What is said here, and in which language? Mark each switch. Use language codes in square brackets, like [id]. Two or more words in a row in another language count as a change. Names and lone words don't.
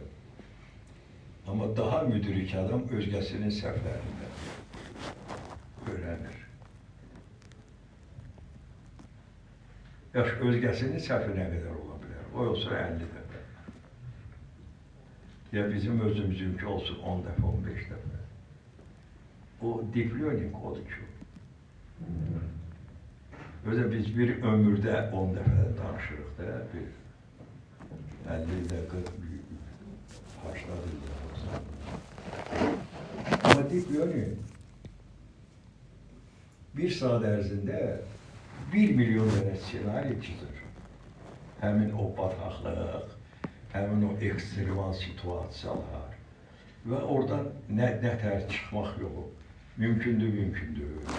[az] Amma daha müdrik adam özgəsinin səhvlərindən öyrənir. Yaş, özgəsinin səhvi nə qədər ola bilər? O olsa 50 dəfə. Ya bizim özümüzünki olsun 10 dəfə, 15 dəfə. O [en] deep learning [az] odur ki. Özə biz bir ömürdə 10 dəfədən danışırıq da, bir 50 ildə, 40, 80 ildə. Amma [en] deep learning [az] bir saat ərzində 1 milyon dənə ssenari çizir. Həmin o bataqlıq, həmin o ekstremal situasiyalar və oradan nə tər çıxmaq yolu mümkündür, mümkündür.